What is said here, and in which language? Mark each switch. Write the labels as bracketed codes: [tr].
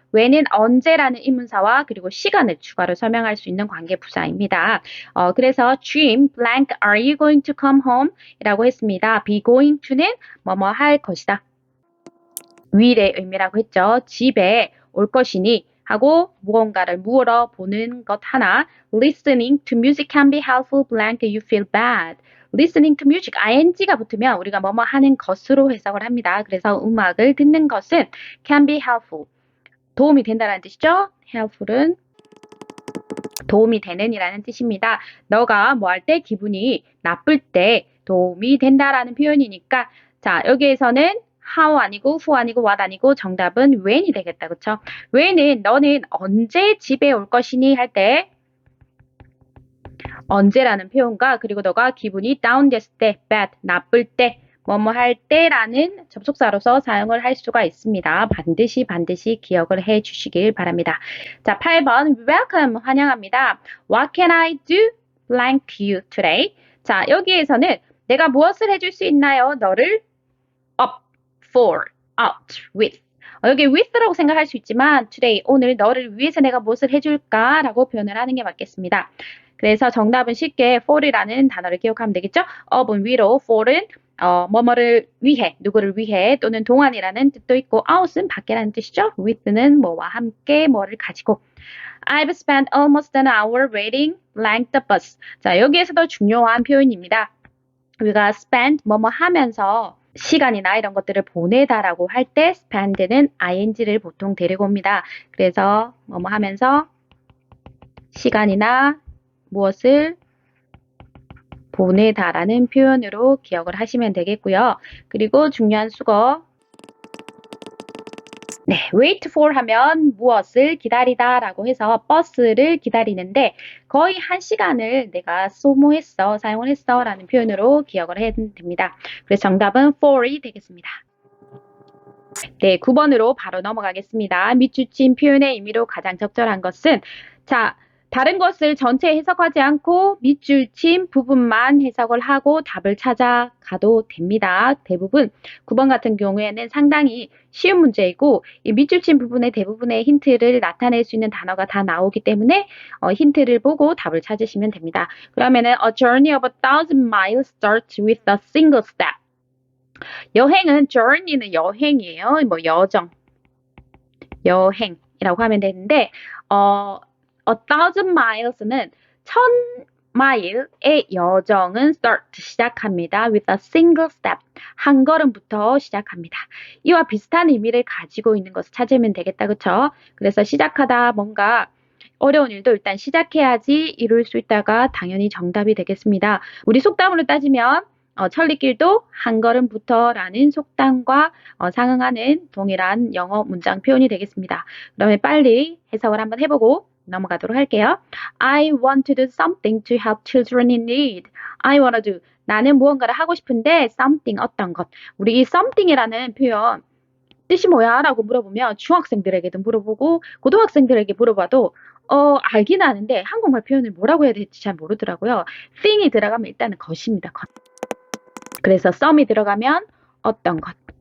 [ko] when은 언제라는 의문사와 그리고 시간을 추가로 설명할 수 있는 관계부사입니다. 그래서 [en] dream blank are you going to come home? [ko] 이라고 했습니다. be going to는 뭐뭐 할 것이다. will의 의미라고 했죠. 집에 올 것이니 하고 무언가를 물어보는 것 하나. [en] listening to music can be helpful blank you feel bad. [ko] listening to music, ing가 붙으면 우리가 뭐뭐 하는 것으로 해석을 합니다. 그래서 음악을 듣는 것은 can be helpful. 도움이 된다는 뜻이죠. helpful은 도움이 되는 이라는 뜻입니다. 너가 뭐 할 때 기분이 나쁠 때 도움이 된다라는 표현이니까 자, 여기에서는 how 아니고 who 아니고 what 아니고 정답은 when이 되겠다. 그쵸? when은 너는 언제 집에 올 것이니 할 때 언제라는 표현과 그리고 너가 기분이 다운됐을 때 bad 나쁠 때 뭐뭐 할 때라는 접속사로서 사용을 할 수가 있습니다. 반드시 기억을 해 주시길 바랍니다. 자, 8번 welcome 환영합니다. [en] What can I do blank you today? [ko] 자, 여기에서는 내가 무엇을 해줄 수 있나요? 너를 up, for, out, with. 여기 with라고 생각할 수 있지만 today, 오늘 너를 위해서 내가 무엇을 해줄까? 라고 표현을 하는 게 맞겠습니다. 그래서 정답은 쉽게 for이라는 단어를 기억하면 되겠죠? up은 위로, for은 뭐뭐를 위해, 누구를 위해 또는 동안이라는 뜻도 있고 out은 밖에라는 뜻이죠. with는 뭐와 함께 뭐를 가지고 [en] I've spent almost an hour waiting blank the bus. [ko] 자, 여기에서도 중요한 표현입니다. 우리가 spend 뭐뭐 하면서 시간이나 이런 것들을 보내다라고 할 때 spend는 ing를 보통 데리고 옵니다. 그래서 뭐뭐 하면서 시간이나 무엇을 보내다라는 표현으로 기억을 하시면 되겠고요. 그리고 중요한 수거 네, wait for 하면 무엇을 기다리다 라고 해서 버스를 기다리는데 거의 1시간을 내가 소모했어, 사용을 했어 라는 표현으로 기억을 해야 됩니다. 그래서 정답은 for이 되겠습니다. 네, 9번으로 바로 넘어가겠습니다. 밑줄친 표현의 의미로 가장 적절한 것은 자, 다른 것을 전체 해석하지 않고 밑줄친 부분만 해석을 하고 답을 찾아가도 됩니다. 대부분 9번 같은 경우에는 상당히 쉬운 문제이고 이 밑줄친 부분의 대부분의 힌트를 나타낼 수 있는 단어가 다 나오기 때문에 힌트를 보고 답을 찾으시면 됩니다. 그러면은 [en] A journey of 1,000 miles starts with a single step. [ko] 여행은 journey는 여행이에요. 뭐 여정, 여행이라고 하면 되는데 1,000 miles는 1,000마일의 여정은 start 시작합니다. [en] with a single step. [ko] 한 걸음부터 시작합니다. 이와 비슷한 의미를 가지고 있는 것을 찾으면 되겠다. 그쵸? 그래서 시작하다 뭔가 어려운 일도 일단 시작해야지 이룰 수 있다가 당연히 정답이 되겠습니다. 우리 속담으로 따지면 천리길도 한 걸음부터라는 속담과 상응하는 동일한 영어 문장 표현이 되겠습니다. 그러면 빨리 해석을 한번 해보고 넘어가도록 할게요. [en] I want to do something to help children in need. I want to do. [ko] 나는 무언가를 하고 싶은데 something 어떤 것. 우리 이 something이라는 표현 뜻이 뭐야? 라고 물어보면 중학생들에게도 물어보고 고등학생들에게 물어봐도 알긴 아는데 한국말 표현을 뭐라고 해야 될지 잘 모르더라고요. thing이 들어가면 일단은 것입니다. 것. 그래서 some이 들어가면 어떤 것.